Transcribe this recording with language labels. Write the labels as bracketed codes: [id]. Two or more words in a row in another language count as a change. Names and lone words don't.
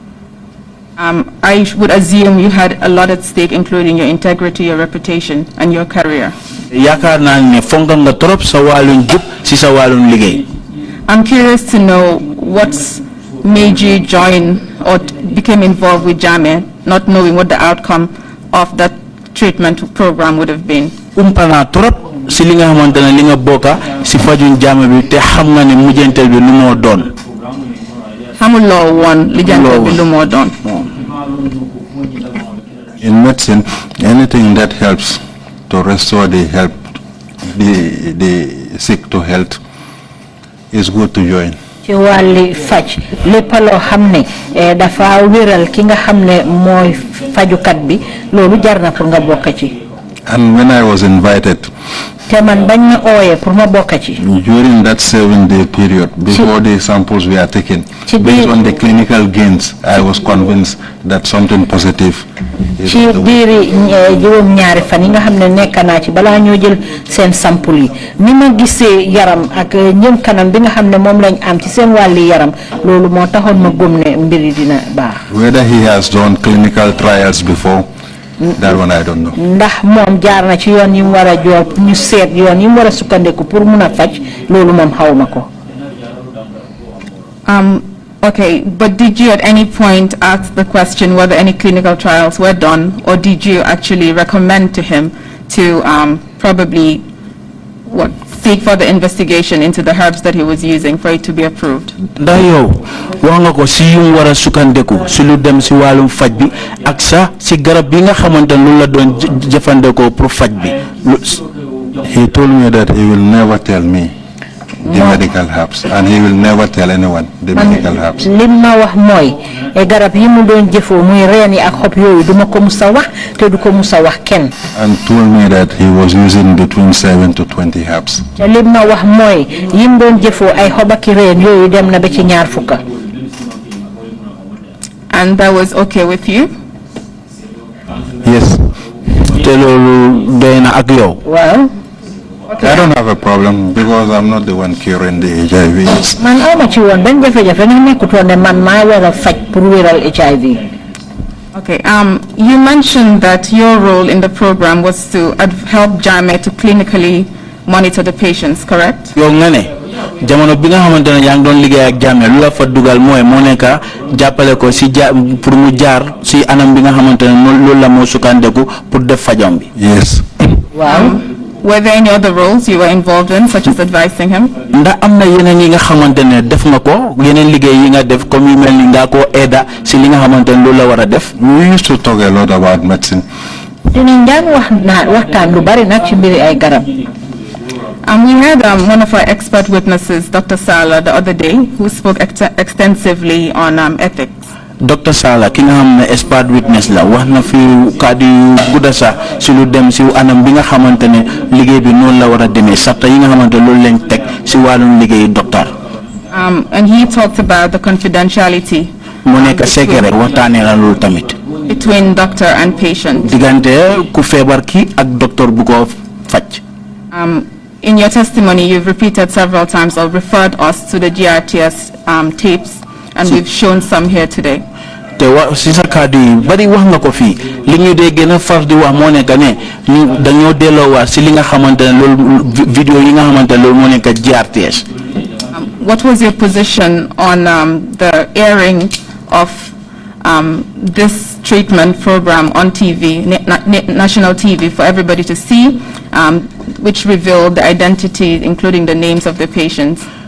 [en] I would assume you had a lot at stake, including your integrity, your reputation, and your career. [wo] yaakaar naa ne fonk nga trop sa wàllum jub si sa wàllum liggéey. [en] I'm curious to know what's made you join or became involved with Jammeh, not knowing what the outcome of that treatment program would have been. [wo] Umpana trop si li nga xamante ne li nga bokka si fajun Jammeh bi te xam nga ne mujjantel bi lu moo doon. xamuloo woon li jantal bi lu moo doon. [en] In medicine, anything that helps to restore the sick to health is good to join. [wo] ci wàlli faj lépp loo xam ne dafa wéral ki nga xam ne mooy fajukat bi loolu jar na pour nga bokk ci. [en] And when I was invited, [wo] te man bañ ma ooyee pour ma bokk ci. [en] during that 7-day period, before the samples were taken, based on the clinical gains, I was convinced that something positive is [wo] ci diiri juróom ñaari fan yi nga xam ne nekk naa ci balaa ñoo jël seen sample yi ni ma gisee yaram ak ñëm kanam bi nga xam ne moom lañ am ci seen wàlli yaram loolu moo taxoon ma gëm ne mbiri dina baax. [en] Whether he has done clinical trials before, that one I don't know. [wo] ndax moom jaar na ci yoon yi mu war a joor ñu seet yoon yi mu war a sukkandiku pour mun a faj loolu moom xawma ko. [en] Okay, but did you at any point ask the question whether any clinical trials were done, or did you actually recommend to him to probably seek further investigation into the herbs that he was using for it to be approved? [wo] Da yow wax nga ko si yum wara sukandeku si lu dem si walum faj bi ak sa si garab bi nga xamantene lu la doon jëfandeko pour faj bi. [en] He told me that he will never tell me the medical herbs, and he will never tell anyone the medical herbs. [wo] Limma wax moy e garab yi mu doon jëfo muy reeni ak xop yoyu duma ko musa wax te du ko musa wax ken. [en] And told me that he was using between 7 to 20 herbs. [wo] Limma wax moy yim doon jëfo ay xob ak reen yoyu dem na ba ci ñaar fukka. [en] And that was okay with you? Yes. [wo] Te lolu doyna ak yow. [en] Well, I don't have a problem because I'm not the one curing the HIV. [wo] Man awma ci won ben jafe-jafe nga nekkutoon ne man maa war a faj pour wéral HIV. [en] Okay, you mentioned that your role in the program was to help Jammeh to clinically monitor the patients, correct? [wo] Yow nga ne jamono bi nga xamantene yang doon liggéey ak Jammeh lu la fa dugal moy mo neka jappale ko si pour mu jaar si anam bi nga xamantene loolu la mo sukandeku pour def fajam bi. [en] Yes. Wow. Were there any other roles you were involved in, such as advising him? [wo] Ndax amna yeneen yi nga xamantene def nga ko yeneen liggéey yi nga def comme yu melni nga ko aida si li nga xamantene loolu la wara def. [en] We used to talk a lot about medicine. [wo] Dinañ daan waxtaan lu bari nak ci mbiri ay garab. [en] We had one of our expert witnesses, Dr. Sala, the other day, who spoke extensively on ethics. [wo] Dr. Sala ki nga xamne [en] expert witness [wo] la wax na fi kàddu yu gudda sa si lu dem si anam bi nga xamantene liggéey bi noonu la war a demee sarta yi nga xamantene loolu lañ teg si wàllum liggéey docteur. [en] And he talked about the confidentiality [wo] mu nekk secret waxtaanee la loolu tamit. [en] between doctor and patient. [wo] diggante ku feebar ki ak docteur bu ko faj. [en] In your testimony, you've repeated several times or referred us to the GRTS tapes, and we've shown some here today. [wo] Te si sa kàddu yi bari wax nga ko fii li ñu dee gën a far di wax moo nekk ne ñu dañoo delloowaat si li nga xamante ne loolu vidéo yi nga xamante ne loolu moo nekk GRTS. [en] What was your position on the airing of this treatment program on TV, national TV, for everybody to see, which revealed the identity, including the names of the patients?